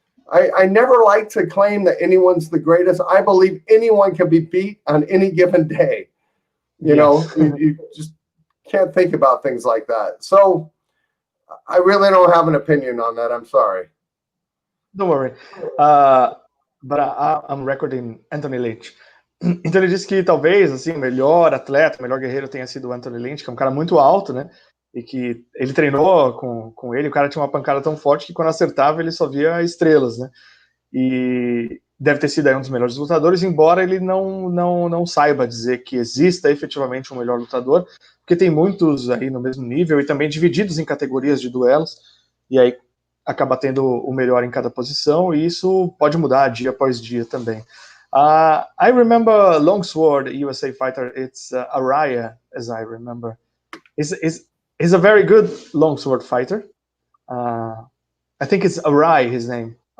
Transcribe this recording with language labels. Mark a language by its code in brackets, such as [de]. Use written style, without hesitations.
[en] I never like to claim that anyone's the greatest. I believe anyone can be beat on any given day. You just can't think about things like that. So I really don't have an opinion on that. I'm sorry. Don't worry. But I'm recording Anthony Lynch. [pt] Então ele disse que talvez assim, o melhor atleta, o melhor guerreiro tenha sido o Anthony Lynch, que é um cara muito alto, né? E que ele treinou com ele, o cara tinha uma pancada tão forte que quando acertava ele só via estrelas, né? E deve ter sido aí um dos melhores lutadores, embora ele não saiba dizer que exista efetivamente um melhor lutador, porque tem muitos aí no mesmo nível e também divididos em categorias de duelos, e aí acaba tendo o melhor em cada posição, e isso pode mudar dia após dia também. [en] I remember Longsword USA fighter, it's Araya, as I remember. He's a very good longsword fighter. I think it's Arai, his name.